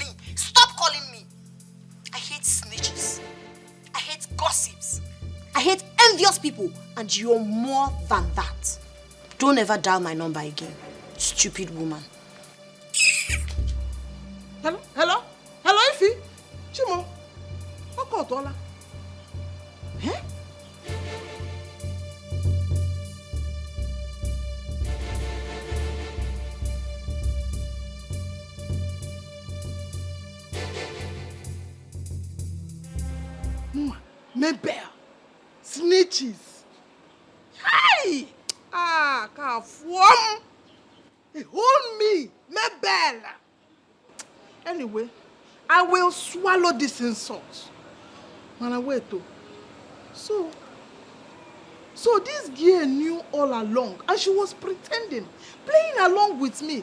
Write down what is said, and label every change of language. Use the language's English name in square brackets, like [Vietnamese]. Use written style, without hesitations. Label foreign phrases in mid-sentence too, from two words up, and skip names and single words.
[English] Stop calling me. I hate snitches. I hate gossips. I hate envious people, and you're more than that. Don't ever dial my number again, stupid woman. Hello? Hello? Hello, Ify? Chimo? Okotola? Eh? Mabel, snitches. Hey! Can't form. Hold me, Mabel. Anyway, I will swallow this insult. Man, I wait though. So this girl knew all along, and she was pretending, playing along with me.